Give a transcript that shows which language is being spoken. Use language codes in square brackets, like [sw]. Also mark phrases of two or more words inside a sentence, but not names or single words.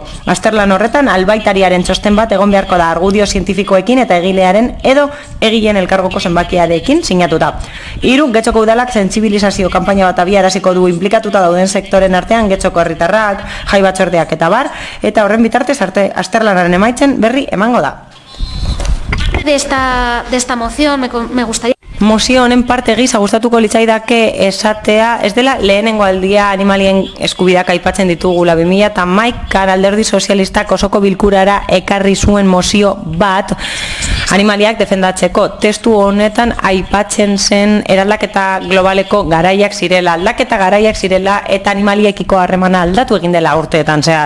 [eu] Azterlan horretan albaitariaren txosten bat egon beharko da argudio zientifikoekin eta egilearen edo egileen elkargoko zenbakiarekin sinatuta. 3. Getxoko udalak sentsibilizazio kanpaina bat abiaraziko du implikatuta dauden sektoren artean Getxoko herritarrak, jai batzordeak eta bar, eta horren bitartez azterlanaren emaitzen berri emango da. [es] De esta moción me gustaría... [eu] Mozio honen parte gisa gustatuko litzaidake esatea, ez dela lehenengo aldia animalien eskubideak aipatzen ditugula. 2011 Alderdi Sozialistak osoko bilkurara ekarri zuen mozio bat animaliak defendatzeko. Testu honetan aipatzen zen eraldaketa globaleko garaiak zirela, aldaketa garaiak zirela eta animaliekiko harremana aldatu egin dela urteetan zehar.